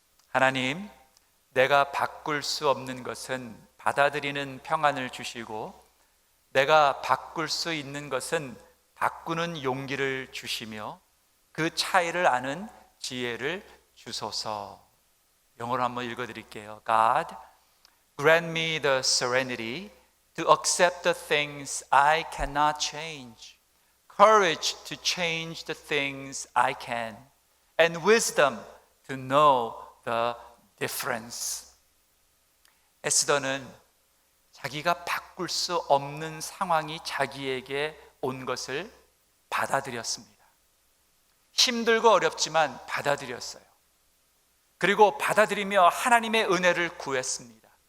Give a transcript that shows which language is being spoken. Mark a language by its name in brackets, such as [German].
[Korean] 하나님, 내가 바꿀 수 없는 것은 받아들이는 평안을 주시고, 내가 바꿀 수 있는 것은 바꾸는 용기를 주시며, 그 차이를 아는 지혜를 주소서. 영어로 한번 읽어드릴게요. [English] God, grant me the serenity to accept the things I cannot change, courage to change the things I can, and wisdom to know the difference. [Korean] 에스더는 자기가 바꿀 수 없는 상황이 자기에게 온 것을 받아들였습니다. 힘들고 어렵지만 받아들였어요. 그리고 받아들이며 하나님의 은혜를 구했습니다.